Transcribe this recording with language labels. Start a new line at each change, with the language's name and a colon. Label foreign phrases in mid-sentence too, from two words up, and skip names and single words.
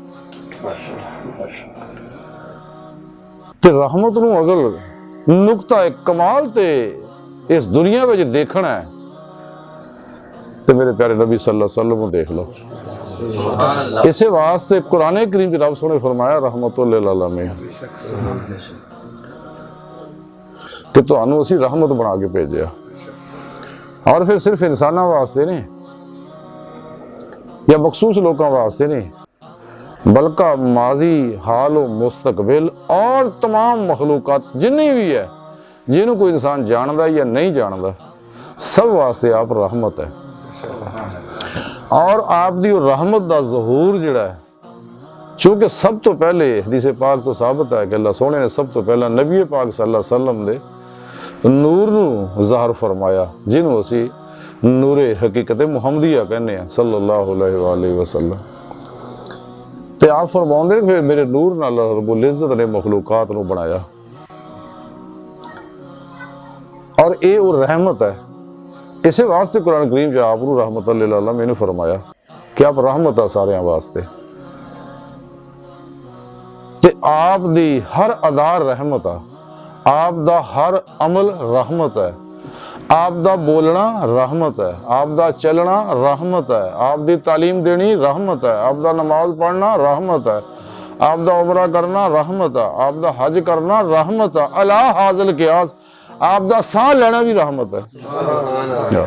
Punjabi: تے رحمت نوں اگر نکتہ اک کمال تے اس دنیا میں دیکھنا ہے تو میرے پیارے نبی
Arabic: صلى الله عليه وسلم
Punjabi: دیکھ لو. اسے واسطے قرآن کریم کی رب سوہنے فرمایا
Arabic: رحمة للعالمين
Punjabi: کہ تہانو اسیں رحمت بنا کے بھیجیا اور فیر صرف انسانوں واسطے نہیں یا مخصوص لوگوں واسطے نہیں بلکہ ماضی، حال و مستقبل اور تمام مخلوقات جنی بھی ہے، جنہوں کوئی انسان جانتا یا نہیں جانتا، سب واسطے آپ رحمت ہے. اور آپ دی رحمت کا ظہور جیہڑا ہے، چونکہ سب تو پہلے حدیث پاک تو ثابت ہے کہ اللہ سوہنے نے سب تو پہلا نبی پاک
Arabic: صلى الله عليه وسلم
Punjabi: دے نور نوں ظاہر فرمایا، جنہوں اسی نورے حقیقت محمدیہ کہنے ہیں
Arabic: صلى الله عليه وسلم.
Punjabi: تے آپ فرماؤندے فیر میرے نور نال رب العزت نے مخلوقات نوں بنایا، اور یہ وہ رحمت ہے. اسے واسطے قرآن کریم چ آپ
Arabic: رحمة للعالمين
Punjabi: فرمایا کہ آپ رحمت آ سارے واسطے، تے آپ دی ہر ادا رحمت آ، آپ دا ہر عمل رحمت ہے، آپ دا بولنا رحمت ہے، آپ دا چلنا رحمت ہے، آپ دی تعلیم دینی رحمت ہے، آپ دا نماز پڑھنا رحمت ہے، آپ دا عمرہ کرنا رحمت ہے، آپ دا حج کرنا رحمت ہے,
Arabic: على هذا القياس
Punjabi: آپ دا ساہ لینا بھی رحمت ہے.